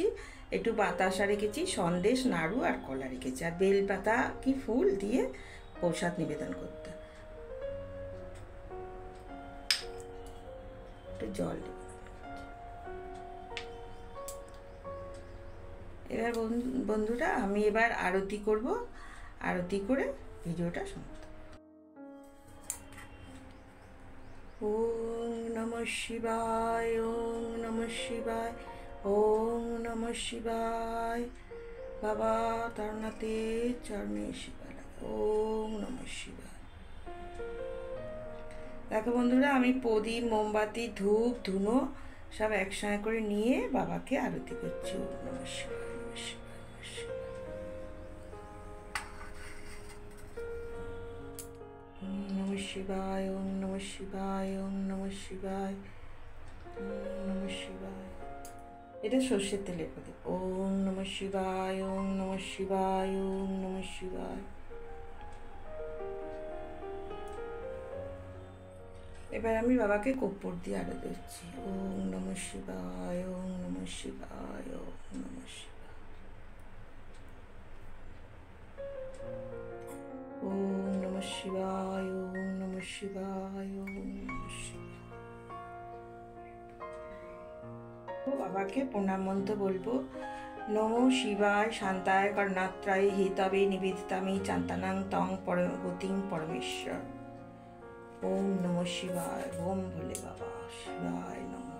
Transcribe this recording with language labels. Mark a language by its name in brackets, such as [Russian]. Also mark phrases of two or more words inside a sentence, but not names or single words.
[Bangla] একটু বাতাসা রেখেছি, সন্দেশ, নাড়ু আর কলা রেখেছি, আর বেলপাতা কি ফুল দিয়ে প্রসাদ নিবেদন করতে। একটু জল দেব। এবার বন্ধুরা আমি এবার আরতি করব, আরতি করে ভিডিওটা সমাপ্ত। [Sanskrit] ওম নমঃ শিবায়, ওম নমঃ শিবায়, ওম নমঃ শিবায়। [Bangla] বাবা তারনাথের চরণে শিবা লাগে। [Sanskrit] ওম নমঃ শিবায়। [Bangla] দেখো বন্ধুরা, আমি প্রদীপ, মোমবাতি, ধূপ, ধুনো সব একসঙ্গে করে নিয়ে বাবাকে আরতি করছি। [Sanskrit] ওম নমঃ শিবায়, নমঃ শিবায়, নমঃ শিবায়। ওম নমঃ শিবায়, ওম নমঃ শিবায়, ওম নমঃ শিবায়, ওম নমঃ শিবায়। [Bangla] এটা সর্ষের তেলের প্রদীপ। [Sanskrit] ওম নমঃ শিবায়, ওম নমঃ শিবায়, ওম নমঃ শিবায়। [Bangla] এবার আমি বাবাকে কর্পূর দিয়ে আরতি দিচ্ছি। [Sanskrit] ওম নমঃ শিবায়, ওম নমঃ শিবায়, ওম নমঃ শিবায়। ওম নমঃ শিবায়, ওম নমঃ শিবায়, ওম নমঃ শিবায়। [Bangla] বাবাকে প্রণাম মন্ত্র বলবো। [Sanskrit] নমো শিবায় শান্তায় কর্ণাত্রায় হিতবে নিবেদিতামি চান্তানাং তং পরমগতিং পরমেশ্বর। ওম নমঃ শিবায়। ওম ভোলে বাবা শিবায় নমঃ।